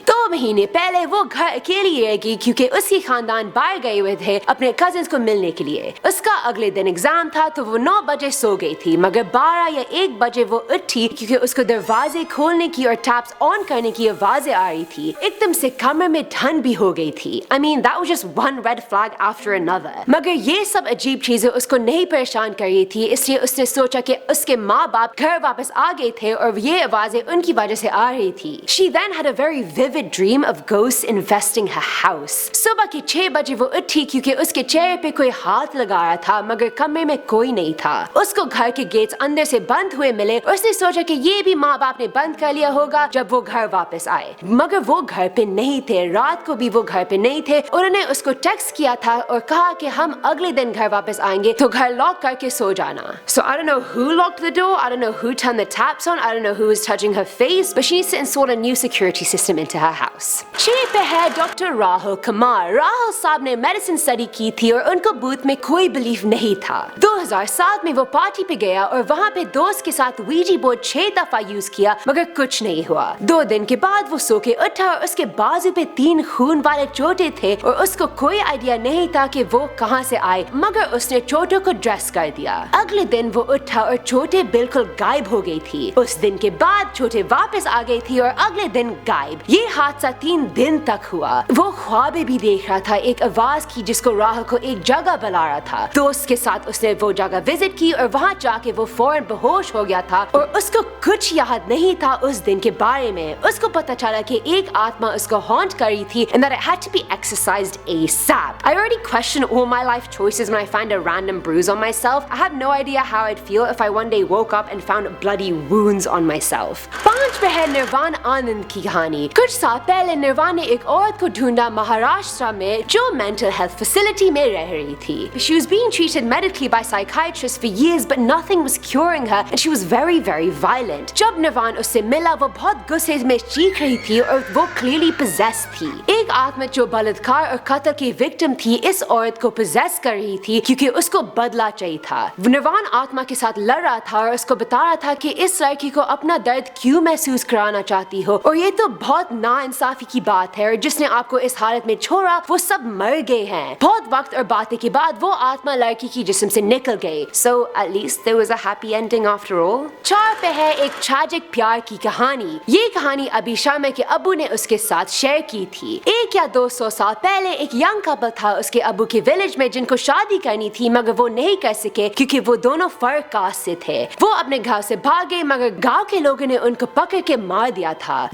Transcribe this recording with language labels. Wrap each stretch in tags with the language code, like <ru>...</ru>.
<hi>2 महीने पहले वो घर अकेली रह गई क्योंकि उसके खानदान बाहर गए हुए थे अपने कजिन्स को मिलने के लिए. उसका अगले दिन एग्जाम था तो वो 9 बजे सो गई थी मगर 12 या 1 बजे वो उठी क्योंकि उसको दरवाजे खोलने की और टैप्स ऑन करने की आवाजें आ रही थी. एकदम से कमरे में ठंड भी हो गई थी.</hi> <en>I mean that was just one red flag after another.</en> <hi>मगर ये सब अजीब चीजें उसको नहीं परेशान कर रही थी, इसलिए उसने सोचा कि उसके माँ बाप घर वापस आ गए थे और ये आवाजें उनकी वजह से आ रही थी.</hi> <en>She then had a very vivid dream of ghosts infesting her house.</en> <hi>सुबह के 6 बजे वो उठी क्योंकि उसके चेहरे पे कोई हाथ लगा रहा था मगर कमरे में कोई नहीं था. उसको घर के गेट्स अंदर से बंद हुए मिले. उसने सोचा कि ये भी माँ बाप ने बंद कर लिया होगा जब वो घर वापस आए, मगर वो घर पे नहीं थे. रात को भी वो घर पे नहीं थे. उन्होंने उसको टेक्स्ट किया था और कहा कि हम अगले दिन घर वापस आएंगे तो घर लॉक करके सो जाना.</hi> <en>So I don't know who locked the door, I don't know who turned the taps on, I don't know who was touching her face, but she needs to install a new security system into her house.</en> <hi>6 पे है doctor Rahul Kumar. Rahul साहब ने medicine study की थी और उनको booth में कोई बिलीफ नहीं था. 2007 में वो पार्टी पे गया और वहाँ पे दोस्त के साथ वीजी बोर्ड 6 दफा यूज किया मगर कुछ नहीं हुआ. 2 दिन के बाद वो सो के उठा और उसके बाजू पे 3 खून वाले चोटें थे और उसको कोई आइडिया नहीं था कि वो कहाँ से आए, मगर उसने चोटों को ड्रेस कर दिया. अगले दिन वो उठा और चोटें बिल्कुल गायब हो गई थी. उस दिन के बाद चोटें वापस आ गई थी और अगले दिन गायब. ये हादसा 3 दिन तक हुआ. वो ख्वाबें भी देख रहा था. एक आवाज की जिसको राहुल को एक जगह बुला रहा था. दोस्त के साथ उसने वो जगह विजिट की और वहाँ जाके वो फौरन बेहोश हो गया था और उसको कुछ याद नहीं था उस दिन के बारे में. उसको पता चला कि एक आत्मा उसको हॉन्ट कर रही थी</hi> <en>and that it had to be exorcised ASAP. I already question all my life choices when I find a random bruise on myself. I have no idea how I'd feel if I one day woke up and found bloody wounds on myself.</en> <hi>5 पे है निर्वाण आनंद की कहानी. कुछ साल पहले निर्वाण ने एक औरत को ढूंढा महाराष्ट्र में जो मेंटल हेल्थ फैसिलिटी में रह रही थी.</hi> <en>She was being treated medically by psychiatrists for years but nothing was curing her and she was very violent.</en> <hi>जब निर्वाण उससे मिला वो बहुत गुस्से में चीख रही थी और वो</hi> <en>clearly possessed</en> <hi>थी. एक आत्मा जो बलात्कार और कत्ल की विक्टिम थी इस औरत को possess कर रही थी क्योंकि उसको बदला चाहिए था. निर्वाण आत्मा के साथ लड़ रहा था और उसको बता रहा था कि इस लड़की को अपना दर्द क्यों महसूस कराना चाहती हो और ये तो बहुत नाइंसाफी की बात है और जिसने आपको इस हालत में छोड़ा वो सब मर गए हैं. बहुत वक्त और बातें के बाद वो आत्मा लड़की की जिस्म से निकल गई.</hi> <en>So at least there was a happy ending after all.</en> <hi>4 पे है एक ट्रैजिक प्यार की कहानी. ये कहानी अभी शर्मा के अब्बू ने उसके साथ शेयर की थी. 1 या 200 साल पहले एक यंग कपल था उसके अब्बू के विलेज में जिनको शादी करनी थी मगर वो नहीं कर सके क्योंकि वो दोनों फर्क कास्ट से थे. वो अपने गांव से भागे मगर गांव के लोगों ने उनको पकड़ के मार दिया था.</hi>